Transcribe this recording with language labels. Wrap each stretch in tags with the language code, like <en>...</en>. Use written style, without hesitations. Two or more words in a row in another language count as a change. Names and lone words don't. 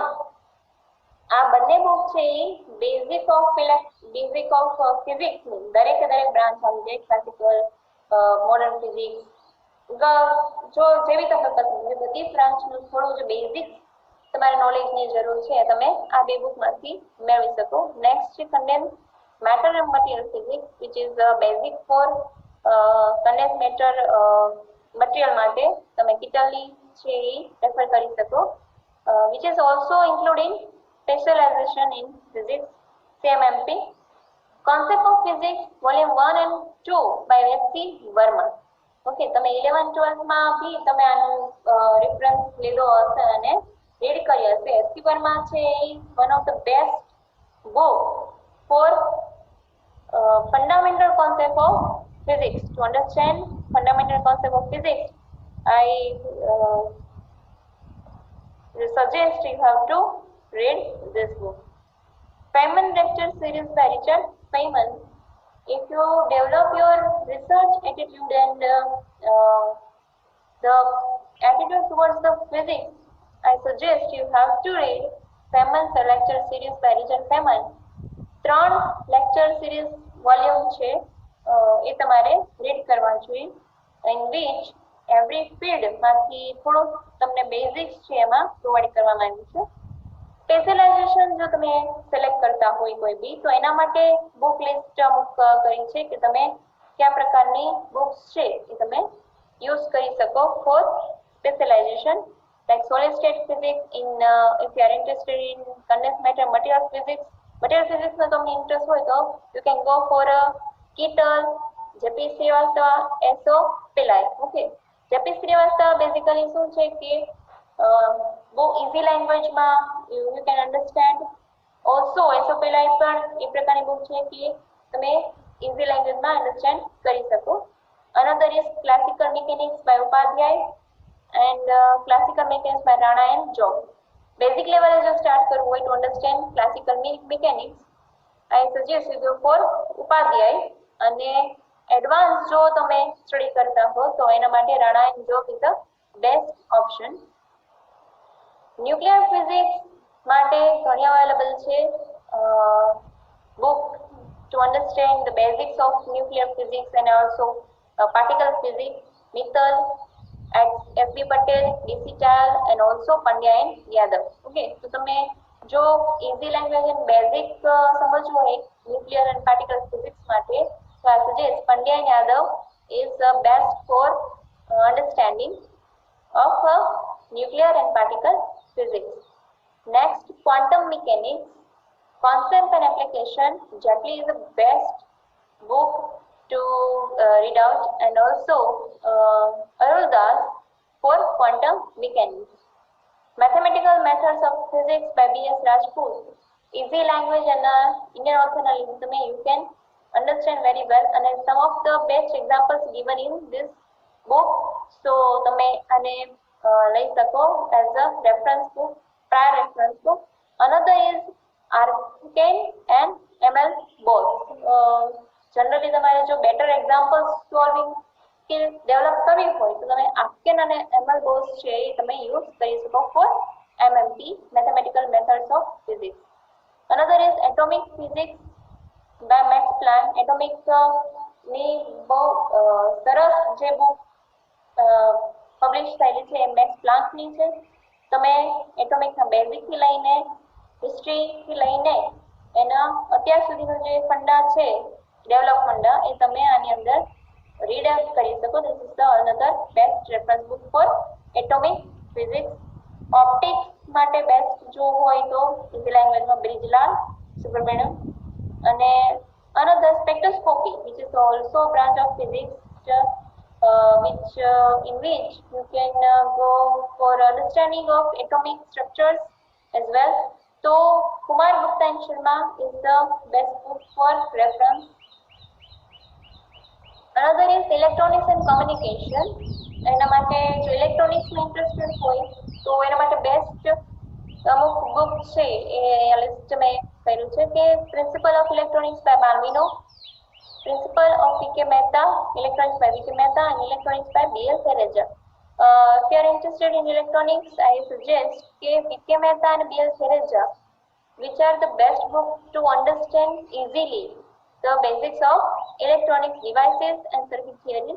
<gu>આ બંને બુક છે એ</gu> <en>basic of physicsની</en> <gu>દરેક બ્રાન્ચ આવી જાય,</gu> <en>classical, modern physics,</en> <gu>જો જેવી તમને પસંદ છે બધી બ્રાન્ચનું થોડું જે બેઝિક તમારે નોલેજની જરૂર છે તમે આ બે બુકમાંથી મેળવી શકો.</gu> <en>next છે condensed matter and material physics which is basic for condensed matter material</en> <gu>માટે તમે કિટલની છે એ રેફર કરી શકો.</gu> <en>which is also including specialization in physics, CMMP. Concept of Physics, Volume 1 and 2 by S.C. Verma.</en> <gu>ઓકે, તમે</gu> <en>11-12 માં બી</en> <gu>તમે આનું રેફરન્સ લીધો હશે અને રીડ કરી હશે.</gu> <en>S.C. Verma છે one of the best book for fundamental concept of physics. To understand fundamental concept of physics, I suggest you have to read this book. Feynman lecture series by Richard Feynman. If you develop your research attitude and the attitude towards the physics, I suggest you have to read Feynman's lecture series by Richard Feynman.</en> <gu>3</gu> <en>lecture series volume</en> <gu>છે એ તમારે રીડ કરવા જોઈએ,</gu> <en>in which every field</en> <gu>માંથી થોડું તમને બેઝિક્સ છે એમાં પ્રોવાઈડ કરવામાં આવ્યું છે. સ્પેશિયલાઇઝેશન જો તમે સિલેક્ટ કરતા હોય કોઈ બી તો એના માટે બુક લિસ્ટ અમુક કરી છે કે તમે કયા પ્રકારની બુક્સ છે એ તમે યુઝ કરી શકો</gu> <en>for specialization like solid state physics in if you are interested in condensed matter material</en> <gu>physics માં તમને ઇન્ટરેસ્ટ હોય તો</gu> <en>you can go for a Kittel,</en> <gu>જેપી શ્રીવાસ્તવ એસો પિલાઈ ઓકે જેપી શ્રીવાસ્તવ બેઝિકલી શું છે કે બહુ</gu> <en>easy languageમાં you can understand also</en> <gu>એસો પિલાઈ પણ એ પ્રકારની બુક છે કે તમે</gu> <en>easy languageમાં</en> <gu>અન્ડરસ્ટેન્ડ કરી શકો</gu> <en>another is classical mechanics by ઉપાધ્યાય and classical mechanics by Rana and Job. Basic level</en> <gu>જો start કરવું હોય</gu> <en>to understand classical mechanics I suggest you go for ઉપાધ્યાય</en> <gu>અને એડવાન્સ જો તમે સ્ટડી કરતા હો તો એના માટે</gu> <en>Rana and Job is the best option. nuclear physics</en> <gu>માટે ઘણી અવેલેબલ છે</gu> <en>book to understand the basics of nuclear physics and also particle physics Mittal S.B. Patel, D.C. Chal and also Pandya and Yadav. Okay,</en> <gu>તો તમે જો</gu> <en>easy language and basic</en> <gu>સમજવું હોય</gu> <en>nuclear and particle physics માટે so I suggest Pandya and Yadav is the best for understanding of nuclear and particle physics. Next, quantum mechanics, concept and application. Jatli is the best book to read out and also Arul Das for quantum mechanics. Mathematical methods of physics by B.S. Rajput. Easy language and Indian author you can understand very well and some of the best examples given in this book. So</en> <gu>તમે આને લઈ શકો</gu> <en>as a reference book, prior reference book. Another is Arcane and ML both.</en> <gu>Generally તમારે જો</gu> <en>better example solving skill develop</en> <gu>કરવી હોય તો તમે Arcane અને ML both છે એ તમે use કરી શકો</gu> <en>for MMP, mathematical methods of physics. Another is atomic physics by Max Planck.</en> <gu>Atomic ની બહુ સરસ જે book પબ્લિશ થયેલી છે એ મેક્સ પ્લાન્કની છે તમે એટોમિકના બેઝિકથી લઈને હિસ્ટ્રીથી લઈને એના અત્યાર સુધીનો જે ફંડા છે ડેવલપ ફંડા એ તમે આની અંદર</gu> <en>read out</en> <gu>કરી શકો</gu> <en>this is the another best reference book for atomic physics optics</en> <gu>માટે બેસ્ટ જો હોય તો</gu> <en>easy languageમાં</en> <gu>બ્રિજલાલ સુબ્રમણ્યમ અને</gu> <en>another spectroscopy which is also branch of physics in which you can go for understanding of atomic structures as well. So Kumar Gupta and Sharma is the best book for reference. Another is electronics and communication.</en> <gu>એના માટે જો electronics માં interested હોય તો એના માટે best અમુક book છે એ લિસ્ટ મેં કર્યું છે કે</gu> <en>Principle of Electronics by Balvino, Principle of V.K. Mehta, Electronics by V.K. Mehta and Electronics by B.S. Hereja. If you are interested in electronics, I suggest V.K. Mehta and B.S. Hereja, which are the best books to understand easily the basics of electronic devices and circuit theories.</en>